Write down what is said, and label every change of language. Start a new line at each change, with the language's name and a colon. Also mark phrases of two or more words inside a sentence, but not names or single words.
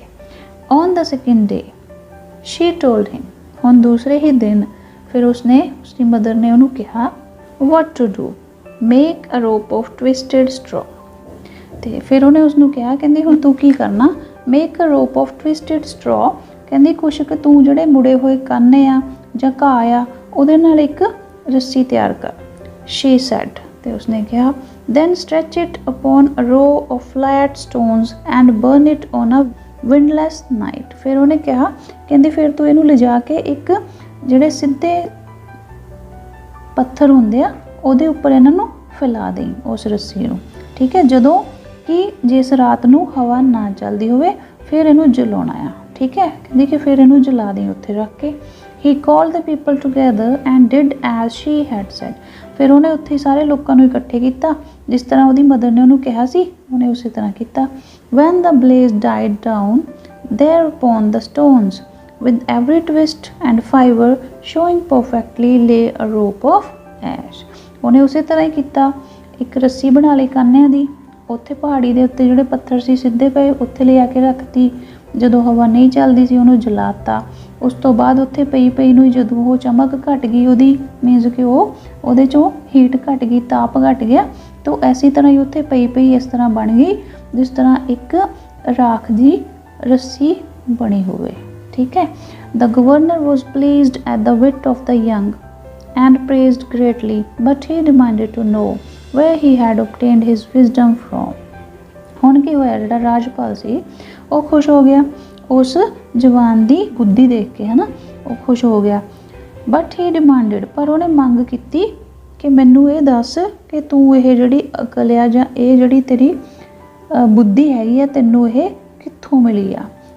English: On the second day she told him,
Punjabi: ਹੁਣ ਦੂਸਰੇ ਹੀ ਦਿਨ ਫਿਰ ਉਸਦੀ ਮਦਰ ਨੇ ਉਹਨੂੰ ਕਿਹਾ,
English: What to do, make a rope of twisted straw.
Punjabi: ਤੇ ਫਿਰ ਉਹਨੇ ਉਸਨੂੰ ਕਿਹਾ, ਕਹਿੰਦੀ ਹੁਣ ਤੂੰ ਕੀ ਕਰਨਾ,
English: make a rope of twisted straw,
Punjabi: ਕਹਿੰਦੀ ਕੁਛ ਕੁ ਤੂੰ ਜਿਹੜੇ ਮੁੜੇ ਹੋਏ ਕੰਨ ਆ ਜਾਂ ਘਾਹ ਆ ਉਹਦੇ ਨਾਲ ਇੱਕ ਰੱਸੀ ਤਿਆਰ ਕਰ।
English: She said,
Punjabi: ਤੇ ਉਸਨੇ ਕਿਹਾ,
English: then stretch it upon a row of flat stones and burn it on a windless night।
Punjabi: ਫਿਰ ਉਹਨੇ ਕਿਹਾ, ਕਹਿੰਦੀ ਫਿਰ ਤੂੰ ਇਹਨੂੰ ਲਿਜਾ ਕੇ ਇੱਕ ਜਿਹੜੇ ਸਿੱਧੇ ਪੱਥਰ ਹੁੰਦੇ ਆ ਉਹਦੇ ਉੱਪਰ ਇਹਨਾਂ ਨੂੰ ਫੈਲਾ ਦੇਈਂ, ਉਸ ਰੱਸੀ ਨੂੰ, ਠੀਕ ਹੈ, ਜਦੋਂ ਕਿ ਜਿਸ ਰਾਤ ਨੂੰ ਹਵਾ ਨਾ ਚੱਲਦੀ ਹੋਵੇ ਫਿਰ ਇਹਨੂੰ ਜਲਾਉਣਾ ਆ, ਠੀਕ ਹੈ, ਕਹਿੰਦੀ ਕਿ ਫਿਰ ਇਹਨੂੰ ਜਲਾ ਦੇਈਂ ਉੱਥੇ ਰੱਖ ਕੇ।
English: He called the people together and did as she had said।
Punjabi: ਫਿਰ ਉਹਨੇ ਉੱਥੇ ਸਾਰੇ ਲੋਕਾਂ ਨੂੰ ਇਕੱਠੇ ਕੀਤਾ, ਜਿਸ ਤਰ੍ਹਾਂ ਉਹਦੀ ਮਦਰ ਨੇ ਉਹਨੂੰ ਕਿਹਾ ਸੀ ਉਹਨੇ ਉਸੇ ਤਰ੍ਹਾਂ ਕੀਤਾ।
English: When the blaze died down, thereupon the stones with every twist and fibre showing perfectly lay a rope of ash।
Punjabi: ਉਹਨੇ ਉਸੇ ਤਰ੍ਹਾਂ ਹੀ ਕੀਤਾ, ਇੱਕ ਰੱਸੀ ਬਣਾ ਲਈ ਕਾਨਿਆਂ ਦੀ, ਉੱਥੇ ਪਹਾੜੀ ਦੇ ਉੱਤੇ ਜਿਹੜੇ ਪੱਥਰ ਸੀ ਸਿੱਧੇ ਪਏ ਉੱਥੇ ਲਿਆ ਕੇ ਰੱਖਤੀ, ਜਦੋਂ ਹਵਾ ਨਹੀਂ ਚੱਲਦੀ ਸੀ ਉਹਨੂੰ ਜਲਾਤਾ। ਉਸ ਤੋਂ ਬਾਅਦ ਉੱਥੇ ਪਈ ਨੂੰ ਜਦੋਂ ਉਹ ਚਮਕ ਘਟ ਗਈ ਉਹਦੀ, ਮੀਨਸ ਕਿ ਉਹਦੇ 'ਚੋਂ ਹੀਟ ਘਟ ਗਈ, ਤਾਪ ਘਟ ਗਿਆ, ਤਾਂ ਐਸੀ ਤਰ੍ਹਾਂ ਹੀ ਉੱਥੇ ਪਈ ਇਸ ਤਰ੍ਹਾਂ ਬਣ ਗਈ ਜਿਸ ਤਰ੍ਹਾਂ ਇੱਕ ਰਾਖ ਦੀ ਰੱਸੀ ਬਣੀ ਹੋਵੇ, ਠੀਕ ਹੈ।
English: The governor was pleased at the wit of the young and praised greatly, but he demanded to know where he had obtained his wisdom from।
Punjabi: ਹੁਣ ਕੀ ਹੋਇਆ, ਜਿਹੜਾ ਰਾਜਪਾਲ ਸੀ ਉਹ ਖੁਸ਼ ਹੋ ਗਿਆ ਉਸ ਜਵਾਨ ਦੀ ਬੁੱਧੀ ਦੇਖ ਕੇ, ਹੈ ਨਾ, ਉਹ ਖੁਸ਼ ਹੋ ਗਿਆ।
English: But he demanded,
Punjabi: ਪਰ ਉਹਨੇ ਮੰਗ ਕੀਤੀ ਕਿ ਮੈਨੂੰ ਇਹ ਦੱਸ ਕਿ ਤੂੰ ਇਹ ਜਿਹੜੀ ਅਕਲ ਆ ਜਾਂ ਇਹ ਜਿਹੜੀ ਤੇਰੀ ਬੁੱਧੀ ਹੈਗੀ ਆ ਤੈਨੂੰ ਇਹ ਕਿੱਥੋਂ ਮਿਲੀ ਆ।